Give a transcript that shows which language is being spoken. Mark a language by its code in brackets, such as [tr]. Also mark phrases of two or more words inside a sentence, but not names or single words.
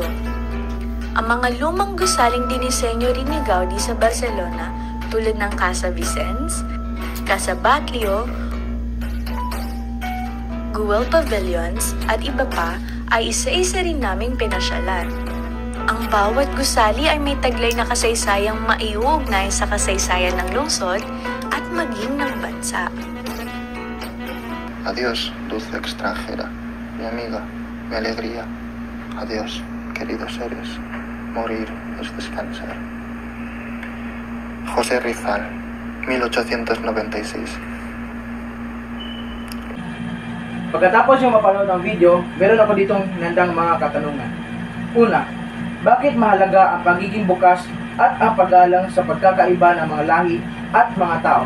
[tl] Ang mga lumang gusaling dinisenyo rin ni Gaudi sa Barcelona tulad ng Casa Vicens, Casa Batlló, Güell Pavilions at iba pa ay isa-isa rin naming pinasyalan. Ang bawat gusali ay may taglay na kasaysayang maiuugnay sa kasaysayan ng lungsod at maging ng bansa. [es] Adiós, dulce extranjera, mi amiga, mi alegría. Adiós, queridos seres. Morir es descansar. José Rizal, 1896. [tl] Pagkatapos yung mapanood ng video, meron ako ditong hinandang mga katanungan. Una, bakit mahalaga ang pagiging bukas at ang paggalang sa pagkakaiba ng mga lahi at mga tao?